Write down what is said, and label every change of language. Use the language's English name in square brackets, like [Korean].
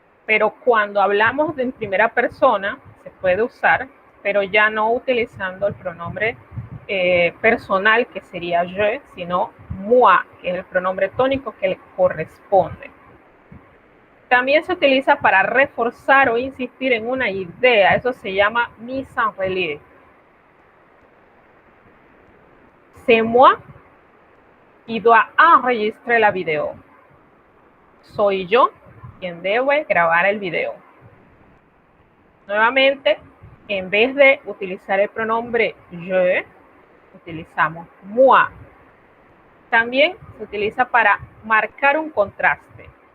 [Spanish] pero cuando hablamos de en primera persona se puede usar, pero ya no utilizando el pronombre personal, que sería je, sino moi, que es el pronombre tónico que le corresponde. También se utiliza para reforzar o insistir en una idea. Eso se llama mise en relief. [French] C'est moi qui dois enregistrer la video. [Spanish] Soy yo quien debe grabar el video. Nuevamente, en vez de utilizar el pronombre je, utilizamos moi. También se utiliza para marcar un contraste.